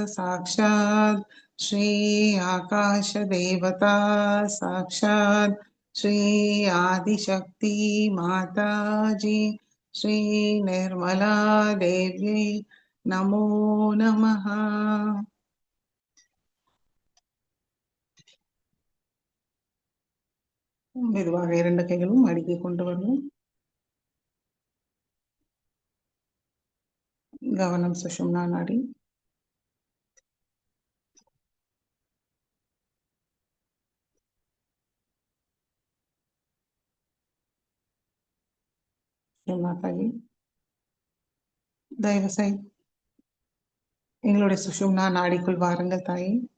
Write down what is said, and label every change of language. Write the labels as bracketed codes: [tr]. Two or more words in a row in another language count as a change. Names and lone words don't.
[sa] साक्षात श्री आकाश देवता साक्षात श्री आदिशक्ति माता जी श्री निर्मला देवी नमो नमः. [ta] மெதுவாக இரண்டு கைகளும் அடுக்கி கொண்டு வரணும். கவனம் சுஷும்னா நாடி. மாதாஜி தயவு செய்து எங்களுடைய சுஷும்னா நாடிக்குள் வாருங்கள் தாயே.